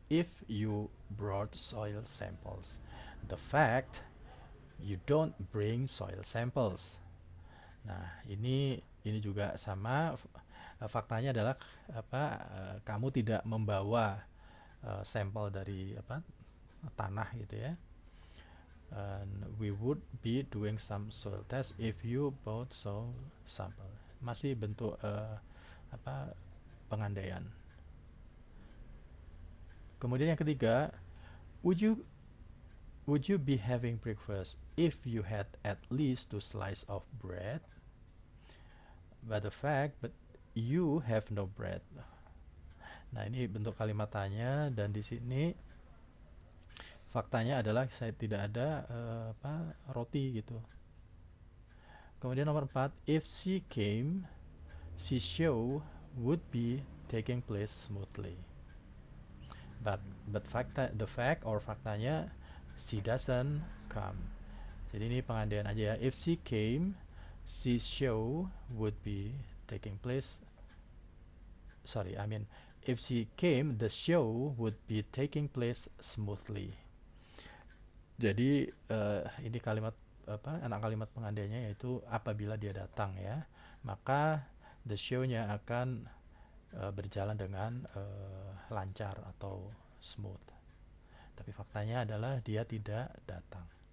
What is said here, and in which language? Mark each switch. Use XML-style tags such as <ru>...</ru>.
<en>if you brought soil samples. The fact you don't bring soil samples.</en> <id>Nah, ini juga sama. Faktanya adalah kamu tidak membawa sampel dari tanah gitu ya.</id> <en>And we would be doing some soil test if you bought soil sample.</en> <id>Masih bentuk pengandaian. Kemudian yang ketiga,</id> <en>would you be having breakfast if you had at least 2 slices of bread? But you have no bread.</en> <id>Nah, ini bentuk kalimat tanya, dan di sini faktanya adalah saya tidak ada roti gitu. Kemudian nomor 4,</id> <en>if she came, she show would be taking place smoothly. But</en> <id>faktanya</id> <en>she doesn't come.</en> <id>Jadi ini pengandaian aja ya.</id> <en>If she came, she show would be taking place. If she came, the show would be taking place smoothly.</en> <id>Jadi ini kalimat anak kalimat pengandaiannya yaitu apabila dia datang ya, maka</id> <en>the show-nya</en> <id>akan berjalan dengan lancar atau smooth. Tapi faktanya adalah dia tidak datang.</id>